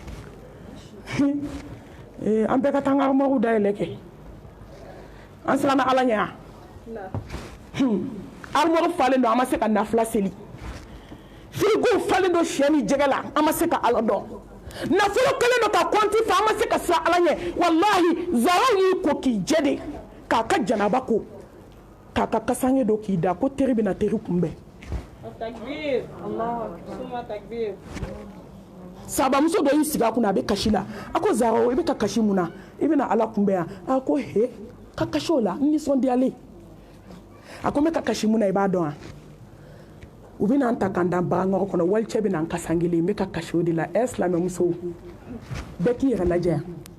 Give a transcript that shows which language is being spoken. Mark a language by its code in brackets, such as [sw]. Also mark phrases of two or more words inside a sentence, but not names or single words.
[bm] yan an bɛɛ ka taa an ka armoire dayɛlɛ kɛ an siranna ala ɲɛ yan armoire falen don an ma se ka nafila seli frigo falen don sɛ ni jɛgɛ la an ma se ka ala dɔn nafolo kelen don ka kɔnti fa an ma se ka sira ala ɲɛ wallahi zaraw y'i ko k'i jɛ de k'a ka janaba ko k'a ka kasange don k'i da ko teri bɛna teri kunbɛn takbir Allah suma takbir sabamuso dɔ y'i sigi a kunna a bɛ kasi la a ko zaraw i bɛ ka kasi mun na i bɛna ala kunbɛn yan a ko he ka kasi o la n nisɔndiyalen a ko n bɛ ka kasi mun na i b'a dɔn wa u bɛna an ta k'an da baganɔgɔ kɔnɔ walicɛ bɛna an kasan kelen n bɛ ka kasi o de la silamɛmusow bɛɛ k'i yɛrɛ lajɛ yan